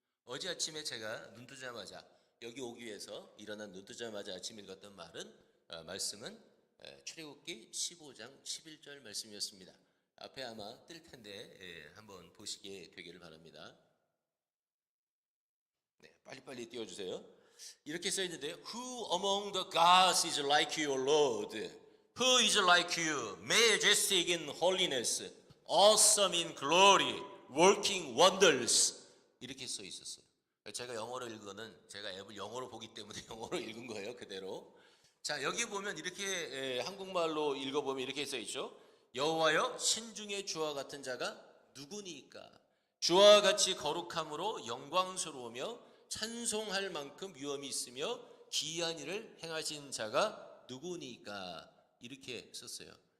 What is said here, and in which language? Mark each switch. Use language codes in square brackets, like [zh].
[ko] 어제 아침에 제가 눈 뜨자마자 여기 오기 위해서 일어난 눈 뜨자마자 아침 읽었던 말씀은 출애굽기 15장 11절 말씀이었습니다. 앞에 아마 뜰 텐데 한번 보시게 되기를 바랍니다. 네, 빨리빨리 띄워주세요. 이렇게 써있는데요. [en] Who among the gods is like you, Lord? Who is like you, majestic in holiness, awesome in glory, working wonders? [ko] 이렇게 써 있었어요. 제가 영어로 읽은 거는 제가 앱을 영어로 보기 때문에 영어로 읽은 거예요. 그대로. 자, 여기 보면 이렇게 한국말로 읽어보면 이렇게 써 있죠. 여호와여 신중의 주와 같은 자가 누구니까? 주와 같이 거룩함으로 영광스러우며 찬송할 만큼 위엄이 있으며 기이한 일을 행하신 자가 누구니까? 이렇게 썼어요.